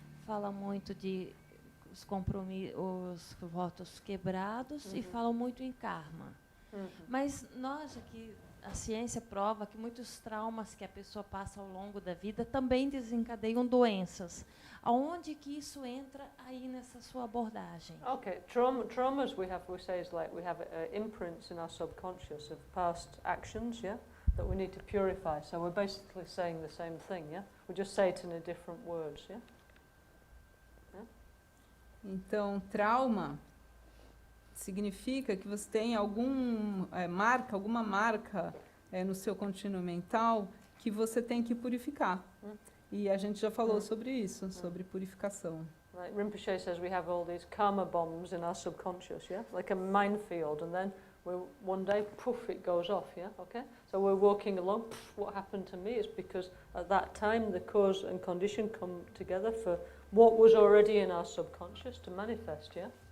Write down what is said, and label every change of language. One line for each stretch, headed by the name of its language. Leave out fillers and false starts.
Portuguese: fala muito de os votos quebrados e fala muito em karma. Mas nós aqui, a ciência prova que muitos traumas que a pessoa passa ao longo da vida também desencadeiam doenças. Aonde que isso entra aí nessa sua abordagem?
English: Okay, traumas we say is like we have imprints in our subconscious of past actions, yeah, that we need to purify. So we're basically saying the same thing, yeah. We just say it in different words, yeah.
Portuguese: Então, trauma significa que você tem alguma marca no seu contínuo mental que você tem que purificar. E a gente já falou sobre isso, sobre purificação.
English: Like Rinpoche says, we have all these karma bombs in our subconscious, yeah? Like a minefield, and then one day, poof, it goes off, yeah? Okay? So we're walking along, poof, what happened to me is because at that time the cause and condition come together for what was already in our subconscious to manifest, yeah?